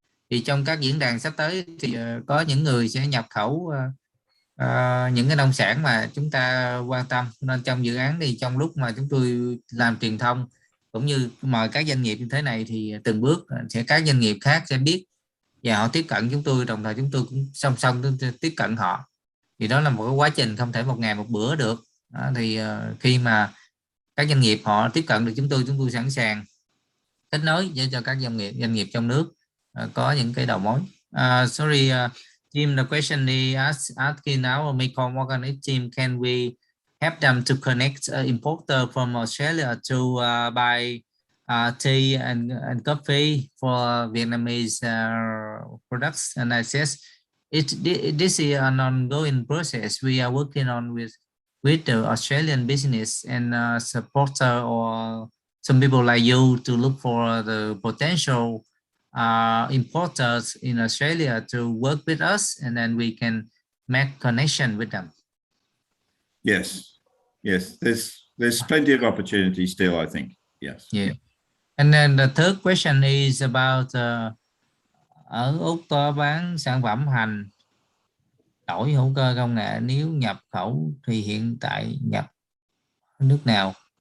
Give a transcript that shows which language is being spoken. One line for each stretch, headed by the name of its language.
Vietnamese: Thì trong các diễn đàn sắp tới thì có những người sẽ nhập khẩu những cái nông sản mà chúng ta quan tâm, nên trong dự án thì trong lúc mà chúng tôi làm truyền thông cũng như mời các doanh nghiệp như thế này, thì từng bước sẽ các doanh nghiệp khác sẽ biết và họ tiếp cận chúng tôi, đồng thời chúng tôi cũng song song tiếp cận họ. Thì đó là một cái quá trình không thể một ngày một bữa được. Thì khi mà các doanh nghiệp họ tiếp cận được chúng tôi sẵn sàng kết nối để cho các doanh nghiệp trong nước có những cái đầu mối.
English: Sorry, Jim, the question is asking our Mekong Organic team, can we help them to connect importer from Australia to buy tea and coffee for Vietnamese products? And I says, this is an ongoing process. We are working on with the Australian business and supporter or some people like you to look for the potential importers in Australia to work with us, and then we can make connection with them. Yes, there's plenty of opportunity still, I think. Yes. Yeah. And then the third question is about
Vietnamese: ở Úc có bán sản phẩm hành tỏi hữu cơ công nghệ, nếu nhập khẩu thì hiện tại nhập nước nào?